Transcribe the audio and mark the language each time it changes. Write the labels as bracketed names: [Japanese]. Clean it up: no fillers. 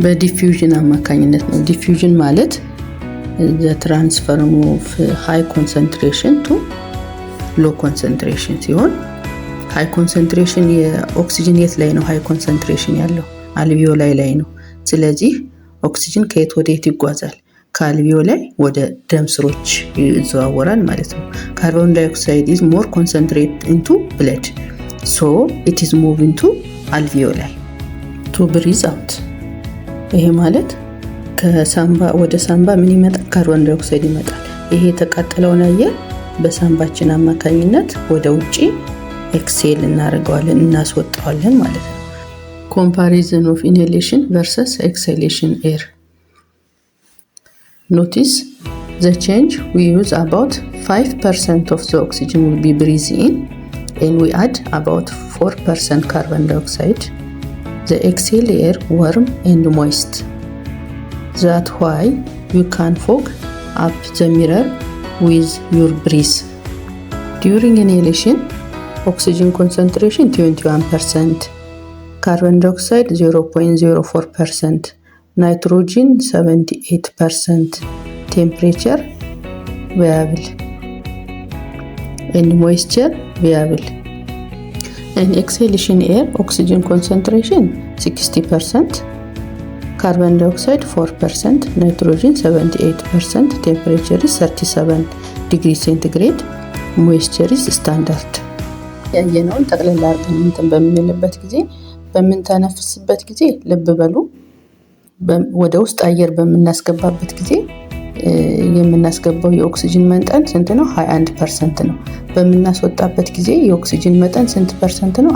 [Amharic] በዲፊውዥን አማካኝነት ነው። ዲፊውዥን ማለት [English] the transfer of high concentration to low concentration [Amharic] ሲሆን high concentration የኦክሲጅን የት ላይ ነው? high concentration ያለው አልቪዮላይ ላይ ነው። ስለዚህ ኦክሲጅን ከየት ወደ የት ይጓዛል? ከአልቪዮላይ ወደ ደም ስሮች ይዘዋወራል ማለት ነው። [English] ካርቦን ዳይኦክሳይድ is more concentrated into blood, so it is moving to alveoli to breathe out. [Amharic] ይሄ ማለት ከሳምባ ወደ ሳምባ ምን ይመጣል? ካርቦን ዳይኦክሳይድ ይመጣል። ይሄ የተቃጠለውን አየር በሳምባችን አማካኝነት ወደ ውጪ ኤክሴል እናደርገዋለን፣ እናስወጣዋለን ማለት ነው። [English] comparison of inhalation versus exhalation air. Notice the change. We use about 5% of the oxygen will be breathed in, and we add about 4% carbon dioxide. The exhale air warm and moist. That's why you can fog up the mirror with your breath. During inhalation, oxygen concentration 21%, carbon dioxide 0.04%, nitrogen 78%, temperature variable, and moisture variable. In exhalation air, oxygen concentration 60%, carbon dioxide 4%, nitrogen 78%, temperature is 37 degrees centigrade, moisture is standard. [Amharic] ያየነውን ጠቅላላ አድርገን እንትን በምንልበት ጊዜ በምንተነፍስበት ጊዜ ልብ በሉ ወደ ውስጥ አየር በምናስገባበት ጊዜ የምናስገባው የኦክሲጅን መጠን ስንት ነው? 21% ነው። በምናስወጣበት ጊዜ የኦክሲጅን መጠን ስንት ፐርሰንት ነው?